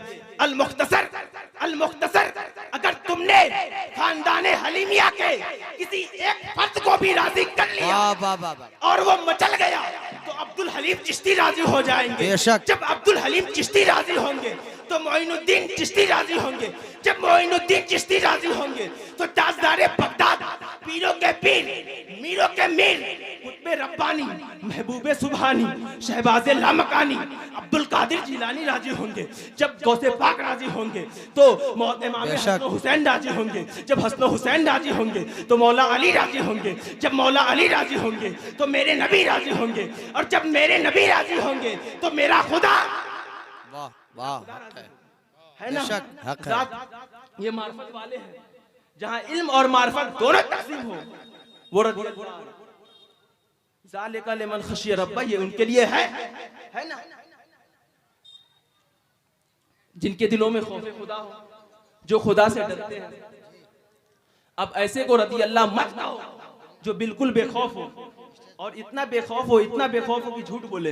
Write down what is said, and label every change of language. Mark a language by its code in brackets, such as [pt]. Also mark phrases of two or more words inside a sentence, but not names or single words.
[ur] المختصر اگر تم نے خاندانِ حلیمیہ کے کسی ایک فرد کو بھی راضی کر لیا اور وہ مچل گیا تو عبدالحلیم چشتی راضی ہو جائیں گے. جب عبدالحلیم چشتی راضی ہوں گے تو معین الدین چشتی راضی ہوں گے، جب معین الدین چشتی راضی ہوں گے تو تاجدارِ بغداد، پیروں کے پیر، میروں کے میر، قطبِ ربانی، محبوبِ سبحانی، شہبازِ لامکانی، عبدالقادر جیلانی راضی ہوں گے. جب غوثِ پاک راضی ہوں گے تو امام حسن حسین راضی ہوں گے، جب حسن حسین راضی ہوں گے تو مولا علی راضی ہوں گے، جب مولا علی راضی ہوں گے تو میرے نبی راضی ہوں گے، اور جب میرے نبی راضی ہوں گے تو میرا خدا. واہ واہ, ہے نا, حق ہے. یہ معرفت والے ہیں جہاں علم اور معرفت دونوں تقسیم ہو، وہ [ar] ذلك لمن خشي ربه, [ur] یہ ان کے لیے ہے نا، جن کے دلوں میں خوف خدا ہو، جو خدا سے ڈرتے ہیں. اب ایسے کو [ar] رضي الله [ur] مت کہو جو بالکل بے خوف ہو، اور اتنا بے خوف ہو کہ جھوٹ بولے.